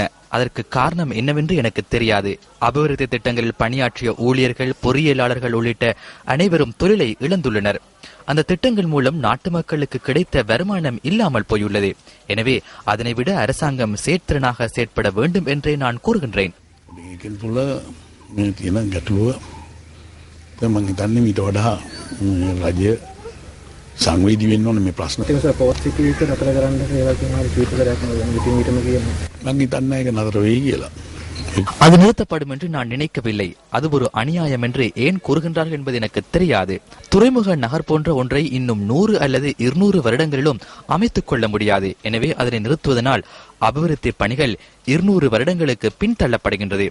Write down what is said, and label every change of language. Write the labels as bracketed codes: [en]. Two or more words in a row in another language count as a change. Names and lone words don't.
[ta] அதற்கு காரணம் என்னவென்று எனக்கு தெரியாது. அபிவிருத்தி திட்டங்களில் பணியாற்றிய ஊழியர்கள், பொறியியலாளர்கள் உள்ளிட்ட அனைவரும் தொழிலை இழந்துள்ளனர். அந்த திட்டங்கள் மூலம் நாட்டு மக்களுக்கு கிடைத்த வருமானம் இல்லாமல் போயுள்ளது. எனவே அதனை விட அரசாங்கம் செயற்திறனாக செயற்பட வேண்டும் என்றே நான் கூறுகின்றேன். [si] සංවේදී වෙන්න ඕනේ මේ ප්‍රශ්න. ඒක සර් පොත් සිටිවිට නතර කරන්න කියලා කියනවා කීප කරයක් ඉතින් ඊටම කියනවා. මං හිතන්නේ ඒක නතර වෙයි කියලා. [ta] அது நிறுத்தப்படும் என்று நான் நினைக்கவில்லை. அது ஒரு அநியாயம் என்று ஏன் கூறுகின்றார்கள் என்பது எனக்கு தெரியாது. துறைமுக நகர் போன்ற ஒன்றை இன்னும் 100 அல்லது 200 வருடங்களிலும் அமைத்துக் கொள்ள முடியாது. எனவே அதனை நிறுத்துவதனால் அபிவிருத்தி பணிகள் 200 வருடங்களுக்கு பின்தள்ளப்படுகின்றது.